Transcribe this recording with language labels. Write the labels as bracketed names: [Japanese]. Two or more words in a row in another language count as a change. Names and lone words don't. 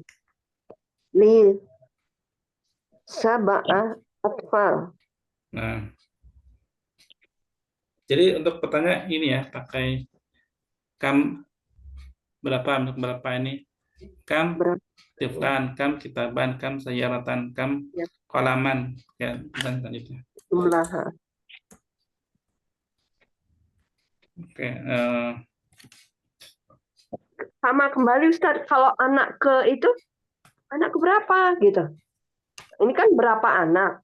[Arabic] لي سبعة أطفال. [Indonesian] Nah. Jadi untuk pertanyaan ini ya, pakai kam berapa, untuk berapa ini? Kam Berapa? [Arabic] طفلا كم كتابا كم سيارة كم [Indonesian] Ya. kolaman. Ya, dan selanjutnya. Jumlah. Oke. Sama kembali Ustaz, kalau anak ke itu, anak ke berapa gitu. Ini kan berapa anak?